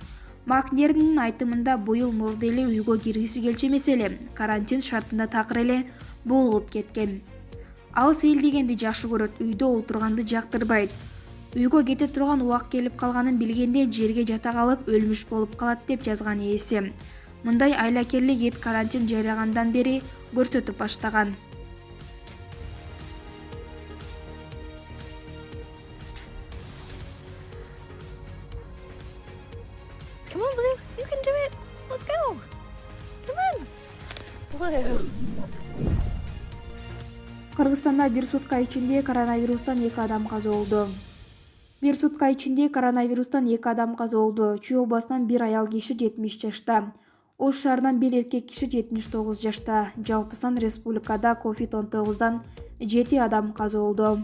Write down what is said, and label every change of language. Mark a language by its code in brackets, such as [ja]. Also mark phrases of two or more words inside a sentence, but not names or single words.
[ky] Макнернин айтымында буюл мурда эле үйгө киргиси келчү эмес эле, карантин шартында такыр эле булгуп кеткен. Ал сейилдегенди жакшы көрөт, үйдө олтурганды жактырбайт. Үйгө кете турган убак келип калганын билгенде жерге жата калып өлмүш болуп калат деп жазган ээси. Мындай айлакерлик ит карантин жарыягандан бери көрсөтүп баштаган. [en] Come on, Blue. You can do it. Let's go. Come on. Blue. [ky] Кыргызстанда бир сутка ичинде коронавирустан 2 адам каза болду. Бир сутка ичинде коронавирустан 2 адам каза болду. Чүй областынан бир аял киши 70 жашта. Ош шаарынан бир эркек киши 79 жашта. Жалпысынан республикада COVID-19дан 7 адам каза болду.